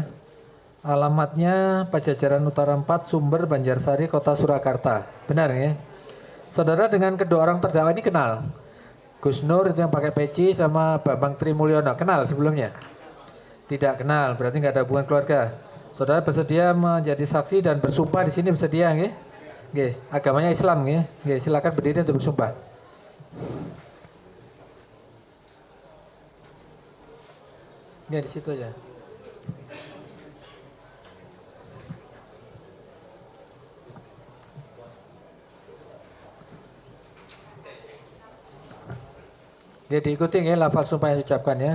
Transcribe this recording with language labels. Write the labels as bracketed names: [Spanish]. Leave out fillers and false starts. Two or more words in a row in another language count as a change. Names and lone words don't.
[Indonesian] Alamatnya Pajajaran Utara 4, Sumber, Banjarsari, Kota Surakarta. Benar ya? Saudara dengan kedua orang terdakwa ini kenal? Gus Nur itu yang pakai peci sama Bambang Trimulyono, kenal sebelumnya? Tidak kenal, berarti nggak ada hubungan keluarga. Saudara bersedia menjadi saksi dan bersumpah di sini, bersedia nggih? Nggih, agamanya Islam nggih. Nggih, silakan berdiri untuk bersumpah. Nggih, di situ aja. Dia diikuti ya lafal sumpah yang diucapkan ya.